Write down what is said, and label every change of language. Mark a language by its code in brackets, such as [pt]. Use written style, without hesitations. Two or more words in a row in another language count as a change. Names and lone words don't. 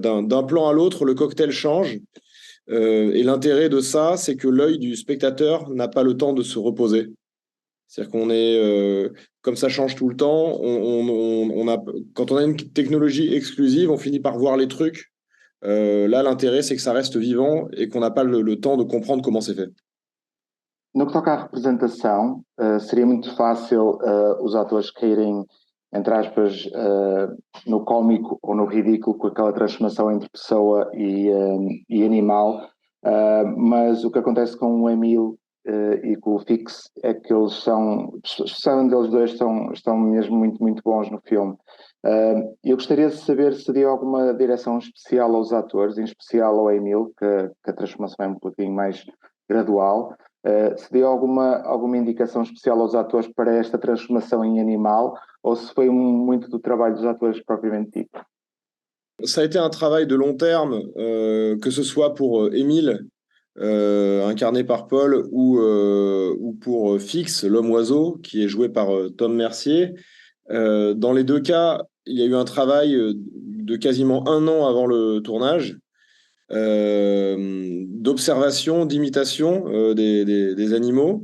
[fr] D'un plan à l'autre, le cocktail change. Et l'intérêt de ça, c'est que l'œil du spectateur n'a pas le temps de se reposer. C'est-à-dire qu'on est, comme ça change tout le temps, quand on a une technologie exclusive, on finit par voir les trucs. Là, l'intérêt, c'est que ça reste vivant et qu'on n'a pas le temps de comprendre comment c'est fait. [pt] No que toca à representação, seria muito fácil os atores caírem, entre aspas, no cómico ou no ridículo com aquela transformação entre pessoa e animal, mas o que acontece com o Emile e com o Fix é que eles especialmente eles dois, estão mesmo muito, muito bons no filme. Eu gostaria de saber se deu alguma direção especial aos atores, em especial ao Emile, que a transformação é um pouquinho mais gradual. Se deu alguma indicação especial aos atores para esta transformação em animal, ou se foi muito do trabalho dos atores propriamente dito? [fr] Ça a été un travail de long terme, que ce soit pour Émile, incarné par Paul, ou pour Fix, l'homme-oiseau, qui est joué par Tom Mercier. Dans les deux cas, il y a eu un travail de quasiment 1 an avant le tournage, d'observation, d'imitation des animaux.